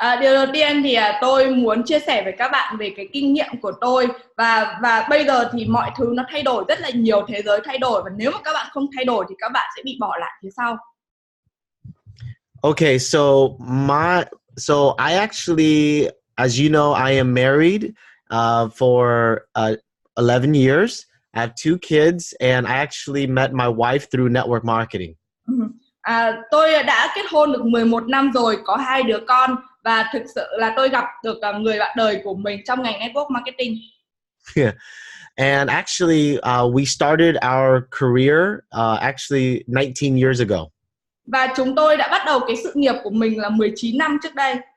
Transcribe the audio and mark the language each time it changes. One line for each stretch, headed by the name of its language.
Vietnamese: Điều đầu tiên thì tôi muốn chia sẻ với các bạn về cái kinh nghiệm của tôi, và bây giờ thì mọi thứ nó thay đổi rất là nhiều, thế giới thay đổi, và nếu mà các bạn không thay đổi thì các bạn sẽ bị bỏ lại phía sau.
English: Okay, so I actually, as you know, I am married for 11 years. I have 2 kids, and I actually met my wife through network marketing.
Vietnamese: Tôi đã kết hôn được 11 năm rồi, có 2 đứa con, và thực sự là tôi gặp được người bạn đời của mình trong ngành network marketing.
English: Yeah. And actually, we started our career actually 19 years ago.
Vietnamese: Và chúng tôi đã bắt đầu cái sự nghiệp của mình là 19 năm trước đây.